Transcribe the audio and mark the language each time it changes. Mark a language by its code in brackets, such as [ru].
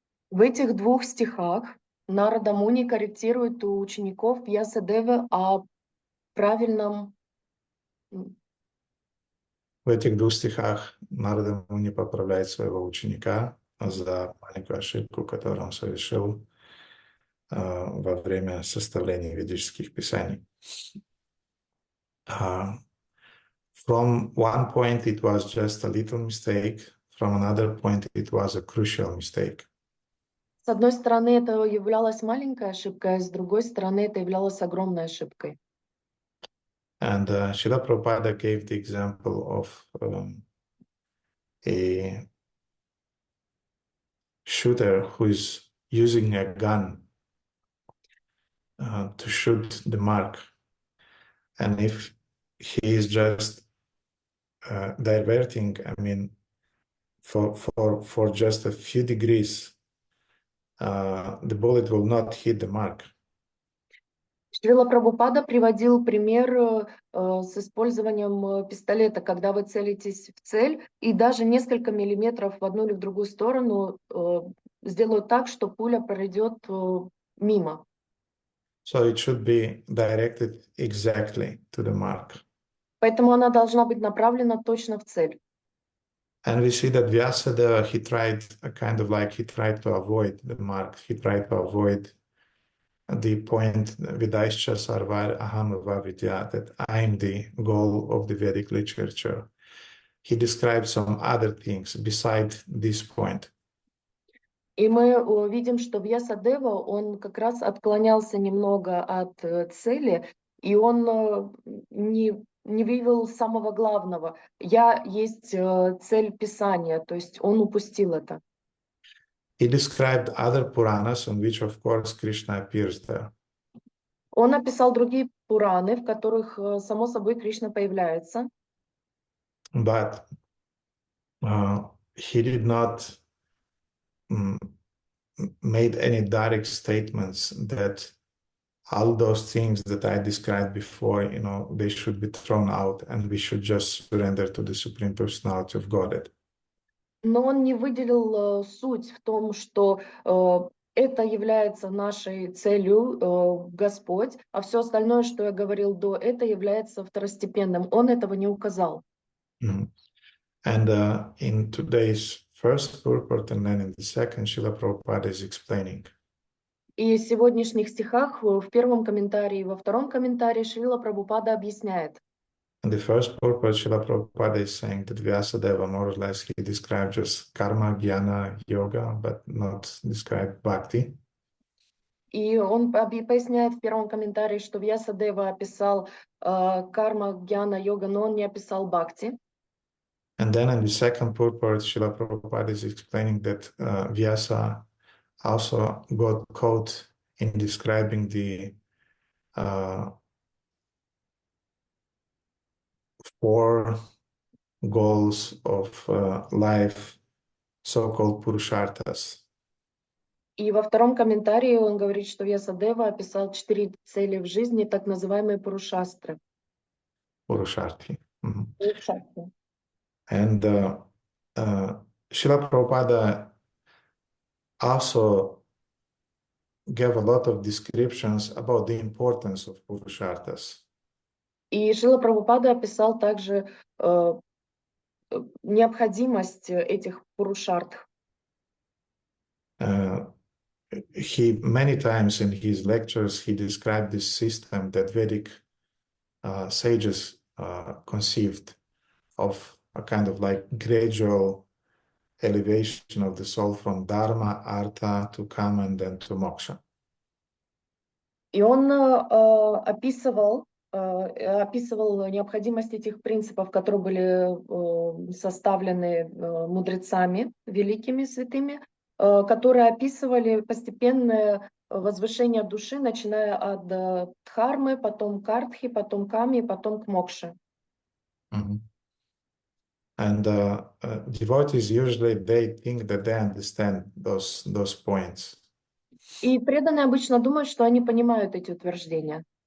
[ru] В этих двух стихах Нарада Муни корректирует у учеников Вьясадевы о правильном... В этих двух стихах Нарада Муни поправляет своего ученика за маленькую ошибку, которую он совершил во время составления ведических писаний. [en] From one point it was just a little mistake, from another point it was a crucial mistake. [ru] С одной стороны, это являлась маленькой ошибкой, а с другой стороны, это являлось огромной ошибкой. [en] And Srila Prabhupada gave the example of a shooter who is using a gun to shoot the mark. And if he is just diverting, for just a few degrees, the bullet will not hit the mark. [ru] Шрила Прабхупада приводил пример с использованием пистолета, когда вы целитесь в цель, и даже несколько миллиметров в одну или в другую сторону сделают так, что пуля пройдет мимо. [en] So it should be directed exactly to the mark. [ru] Поэтому она должна быть направлена точно в цель. [en] And we see that Vyasadeva, he tried to avoid the mark. He tried to avoid the point Vidaischa Sarvar Aham Vavidya, that I am the goal of the Vedic literature. he described some other things beside this point. [ru] И мы видим, что Вьясадева, он как раз отклонялся немного от цели, и он не выявил самого главного. Я есть цель Писания, то есть он упустил это. [en] He described other Puranas in which, of course, Krishna appears there. [ru] Он описал другие Пураны, в которых, само собой, Кришна появляется. [en] But he did not made any direct statements that all those things that I described before, they should be thrown out and we should just surrender to the Supreme Personality of Godhead. [ru] Но он не выделил суть в том, что это является нашей целью, Господь, а все остальное, что я говорил до, это является второстепенным. Он этого не указал. [en] And in today's first purport and then in the second, Srila Prabhupada is explaining. [ru] И в сегодняшних стихах, в первом комментарии и во втором комментарии Шрила Прабхупада объясняет. [en] In the first purport, Srila Prabhupada is saying that Vyasadeva, more or less, he described just karma, jnana, yoga, but not described bhakti. [ru] И он поясняет в первом комментарии, что Вьясадева описал карма, гьяна, йога, но он не описал бхакти. [en] And then in the second purport, Srila Prabhupada is explaining that Vyasa also got caught in describing the four goals of life, so-called Purusharthas. [ru] И во втором комментарии он говорит, что Вьясадева описал 4 цели в жизни, так называемые пурушастры. [en] Purusharthi. [ru] Пурушастры. [en] And Srila Prabhupada also gave a lot of descriptions about the importance of Purusharthas. [ru] И Шрила Прабхупада описал также необходимость этих пурушарт. [en] He many times in his lectures he described this system that Vedic sages conceived of a kind of like gradual elevation of the soul from dharma, artha to kama and then to moksha. [ru] И он описывал необходимость этих принципов, которые были составлены мудрецами, великими святыми, которые описывали постепенное возвышение души, начиная от дхармы, потом к артхи, потом к каме, потом к мокше. [en] And devotees usually they think that they understand those points. [ru] И преданные обычно думают, что они понимают эти утверждения.